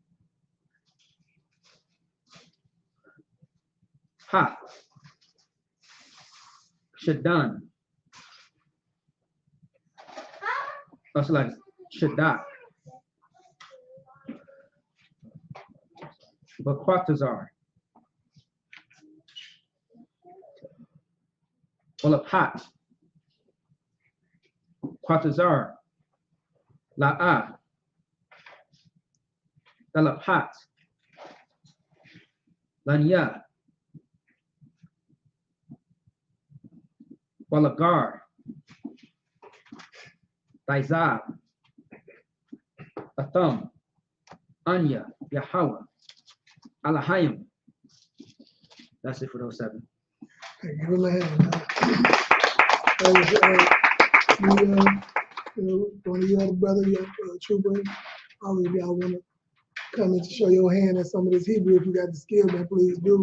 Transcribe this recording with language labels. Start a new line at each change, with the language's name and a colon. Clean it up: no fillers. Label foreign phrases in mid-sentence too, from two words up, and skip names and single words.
English: Ha, Shadan. That's like Shadat. But Quatazar. Well, a pot. Quatazar. La'ah, Galapat, Lanya, Walagar, Daizab, Atham, Anya, Yahweh, Alahayim. That's it for those 7. Hey, give him a hand. One of your other brother, your trooper, all of y'all want to come in to show your hand at some of this Hebrew. If you got the skill, then please do.